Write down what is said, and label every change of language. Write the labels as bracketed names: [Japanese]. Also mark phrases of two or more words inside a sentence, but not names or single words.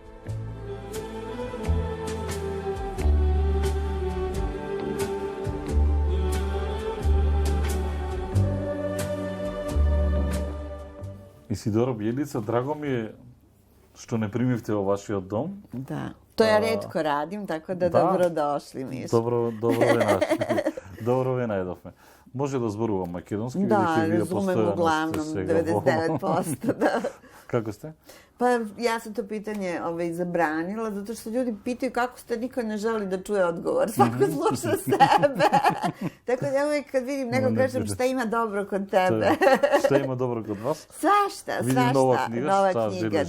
[Macedonian] Исидора Бјелица, драго ми е што не примивте во вашиот дом. Да. [Serbian] То ја ретко радим, така да добродошли, Мишко. [Macedonian] Добро ве најдовме. Може да зборувам македонски, [Serbian] да, разумем углавном, 99%, да. [Macedonian] Како сте? [Serbian] Pa ja sam to pitanje zabranila, zato što ljudi pitaju kako ste, niko ne želi da čuje odgovor. Svako sluša sebe. Tako da ja uvijek kad vidim nekog kažem šta ima dobro kod tebe. Šta ima dobro kod vas? Svašta. Nova knjiga,